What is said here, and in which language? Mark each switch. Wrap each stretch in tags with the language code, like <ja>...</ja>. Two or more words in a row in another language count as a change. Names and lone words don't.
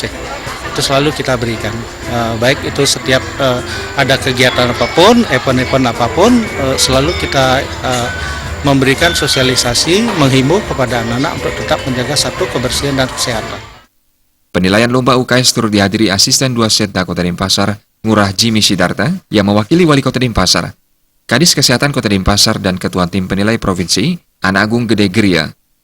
<id>Itu selalu kita berikan. Baik itu setiap ada kegiatan apapun, event-event apapun, selalu kita memberikan sosialisasi, menghimbau kepada anak-anak untuk tetap menjaga satu kebersihan dan kesehatan. Penilaian Lomba UKS turut dihadiri Asisten 2 Setda Kota Denpasar, Ngurah Jimmy Sidarta, yang mewakili Wali Kota Denpasar, Kadis Kesehatan Kota Denpasar, dan Ketua Tim Penilai Provinsi, Ana Agung Gede Geria.</id>